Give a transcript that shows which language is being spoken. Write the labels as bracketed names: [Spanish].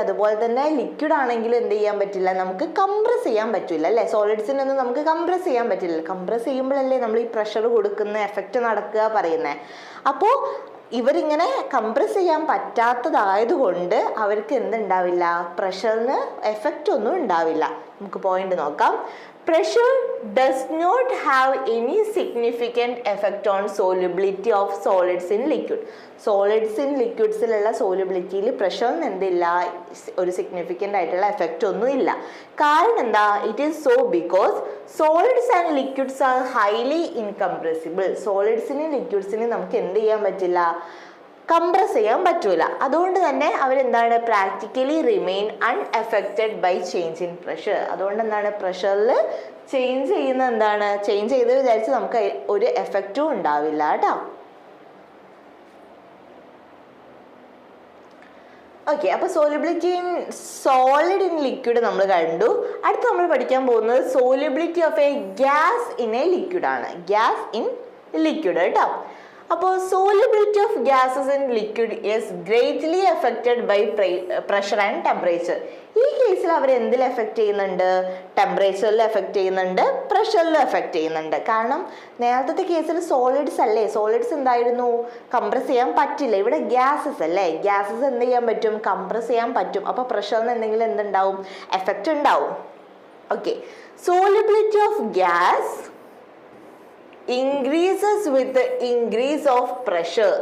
[Malayalam] അതുപോലെ തന്നെ ലിക്വിഡ് ആണെങ്കിൽ എന്ത് ചെയ്യാൻ പറ്റില്ല, നമുക്ക് കംപ്രസ് ചെയ്യാൻ പറ്റില്ല അല്ലേ. സോളിഡ്സിനൊന്നും നമുക്ക് കംപ്രസ് ചെയ്യാൻ പറ്റില്ല. കംപ്രസ് ചെയ്യുമ്പോഴല്ലേ നമ്മൾ ഈ പ്രഷർ കൊടുക്കുന്ന എഫക്റ്റ് നടക്കുക പറയുന്നത്. അപ്പോൾ ഇവരിങ്ങനെ കംപ്രസ് ചെയ്യാൻ പറ്റാത്തതായതുകൊണ്ട് അവർക്ക് എന്തുണ്ടാവില്ല, പ്രഷറിന് എഫക്റ്റ് ഒന്നും ഉണ്ടാവില്ല. നമുക്ക് പോയിന്റ് നോക്കാം. [English] Pressure does not have any significant effect on solubility of solids in liquid. [Malayalam] Solids in liquidsലുള്ള solubilityയിൽ പ്രഷറിന് എന്തില്ല, ഒരു സിഗ്നിഫിക്കൻ്റ് ആയിട്ടുള്ള എഫക്റ്റ് ഒന്നും ഇല്ല. കാരണം എന്താ, [English] It is so because solids and liquids are highly incompressible. [Malayalam] സോളിഡ്സിനും ലിക്വിഡ്സിനും നമുക്ക് എന്ത് ചെയ്യാൻ പറ്റില്ല, കംപ്രസ് ചെയ്യാൻ പറ്റൂല. അതുകൊണ്ട് തന്നെ അവരെന്താണ്, [English] Practically remain unaffected by change in pressure. [Malayalam] അതുകൊണ്ട് എന്താണ്, പ്രഷറിൽ ചേഞ്ച് ചെയ്യുന്ന എന്താണ്, ചേഞ്ച് ചെയ്ത് വിചാരിച്ച് നമുക്ക് ഒരു എഫക്റ്റും ഉണ്ടാവില്ല കേട്ടോ. ഓക്കെ, അപ്പോൾ solubility in solid in liquid നമ്മൾ കണ്ടു. അടുത്ത് നമ്മൾ പഠിക്കാൻ പോകുന്നത് solubility of A gas in A liquid ആണ്. ഗ്യാസ് ഇൻ ലിക്വിഡ് കേട്ടോ. [English] അപ്പോൾ solubility of gases in liquid is greatly affected by pressure and temperature. [Malayalam] ഈ കേസിൽ അവർ എന്തിൽ എഫക്റ്റ് ചെയ്യുന്നുണ്ട്? ടെമ്പറേച്ചറിൽ എഫക്റ്റ് ചെയ്യുന്നുണ്ട്, പ്രഷറിൽ എഫക്റ്റ് ചെയ്യുന്നുണ്ട്. കാരണം നേരത്തെ കേസിൽ സോളിഡ്സ് അല്ലേ, സോളിഡ്സ് എന്തായിരുന്നു? കംപ്രസ് ചെയ്യാൻ പറ്റില്ല. ഇവിടെ ഗ്യാസസ് അല്ലേ, ഗ്യാസസ് എന്ത് ചെയ്യാൻ പറ്റും? കംപ്രസ് ചെയ്യാൻ പറ്റും. അപ്പോൾ പ്രഷറിന് എന്തെങ്കിലും എന്തുണ്ടാവും? എഫക്റ്റ് ഉണ്ടാവും. [English] Okay, solubility of gas increases with the increase of pressure.